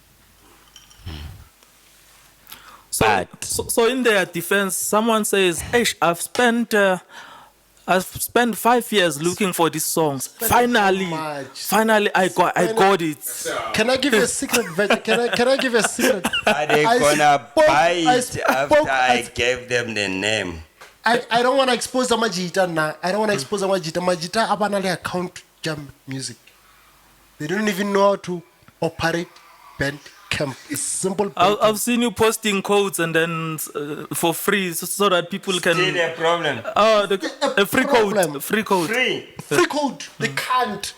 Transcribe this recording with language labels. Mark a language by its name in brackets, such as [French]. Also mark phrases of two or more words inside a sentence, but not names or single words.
[English] So in their defense, someone says, "Hey, I've spent 5 years looking for these songs. Finally, I got it." Can I give you a secret? Can I give you a secret? Are they gonna buy it after I gave them the name? I don't want to expose the Majita now. I don't want to expose the Majita. [Zulu] Majita abanale [English] account jam music. They don't even know how to operate band camp. It's simple. I've seen you posting codes and then for free so that people can. Still a problem. A free code. Free code. Free code. They can't.